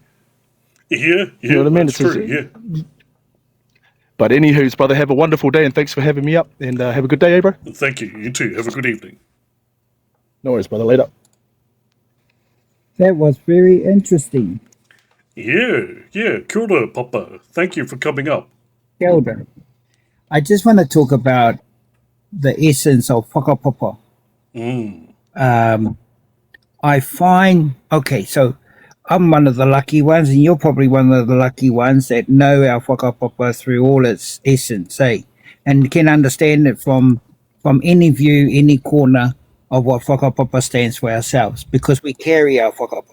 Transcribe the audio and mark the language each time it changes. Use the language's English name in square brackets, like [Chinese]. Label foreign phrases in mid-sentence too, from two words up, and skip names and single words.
[English] Yeah, You know what I mean? That's true. Yeah. But anywho's, brother, have a wonderful day, and thanks for having me up. And have a good day, bro. Thank you. You too. Have a good evening. No worries, brother. Later. That was very interesting. Yeah. [Māori] Kia ora, Papa. [English] Thank you for coming up. [Māori] Kia ora. [English] I just want to talk about the essence of whakapapa. I find, okay, so I'm one of the lucky ones, and you're probably one of the lucky ones that know our whakapapa through all its essence, eh? And can understand it from any view, any corner of what whakapapa stands for ourselves, because we carry our whakapapa.